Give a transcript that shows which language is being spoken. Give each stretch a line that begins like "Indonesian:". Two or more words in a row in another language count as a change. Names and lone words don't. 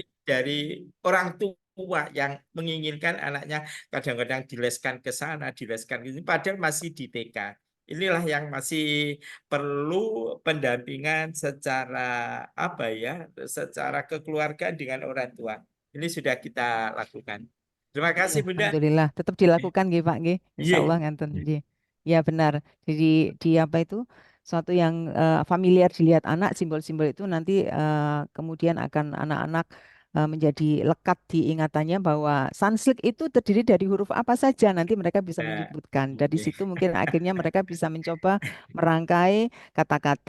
Indonesian: dari orang tua yang menginginkan anaknya kadang-kadang dileskan ke sana, dileskan ke sini, padahal masih di TK. Inilah yang masih perlu pendampingan secara apa ya, secara kekeluargaan dengan orang tua. Ini sudah kita lakukan. Terima Iya, kasih Bunda. alhamdulillah tetap dilakukan nggih Pak nggih. Insya Iya. Allah
Javanese: ngenten nggih.
Indonesian: Ya benar. Jadi di apa itu suatu yang familiar dilihat anak, simbol-simbol itu nanti kemudian akan anak-anak menjadi lekat di ingatannya bahwa Sanslik itu terdiri dari huruf apa saja, nanti mereka bisa Nah, menyebutkan. Dari oke. situ mungkin akhirnya mereka bisa mencoba merangkai kata-kata.